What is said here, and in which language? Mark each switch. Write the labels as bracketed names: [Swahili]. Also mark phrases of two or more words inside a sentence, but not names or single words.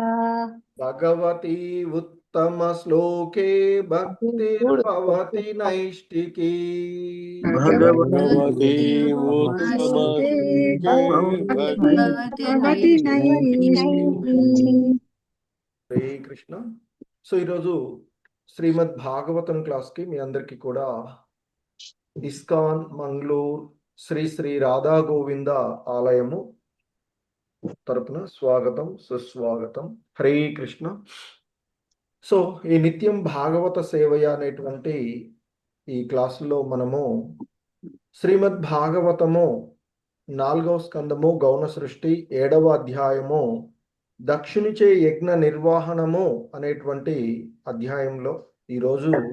[Sanskrit] भगवती उत्तमश्लोके भक्तिर्भवति नैष्टिकी। भगवती उत्तमश्लोके भगवति नैष्टिकी। హరే కృష్ణ. [Telugu] సో ఈరోజు శ్రీమద్ భాగవతం క్లాస్కి మీ అందరికీ కూడా ఇస్కాన్ మంగళూరు శ్రీ శ్రీ రాధా గోవింద ఆలయము తరపున స్వాగతం సుస్వాగతం. [Sanskrit] హరే కృష్ణ. [Telugu] సో ఈ నిత్యం భాగవత సేవయ అనేటువంటి ఈ క్లాసులో మనము శ్రీమద్ భాగవతము 4వ స్కందము గౌణ సృష్టి 7వ అధ్యాయము దక్షిణిచే యజ్ఞ నిర్వహణము అనేటువంటి అధ్యాయంలో ఈరోజు